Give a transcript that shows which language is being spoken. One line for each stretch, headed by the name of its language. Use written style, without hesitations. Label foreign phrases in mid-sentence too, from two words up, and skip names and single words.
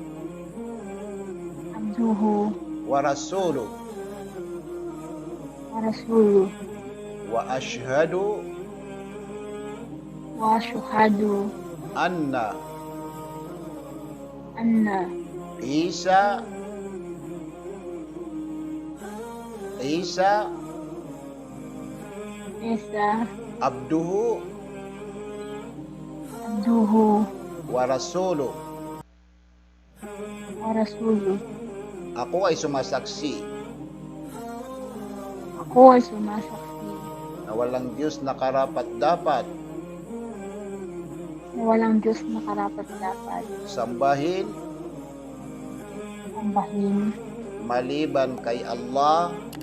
Arabic: ورسوله وأشهد أن عيسى عبده ورسوله.
Filipino: Ako ay sumasaksi na walang Diyos na karapat-dapat sambahin maliban kay Allah,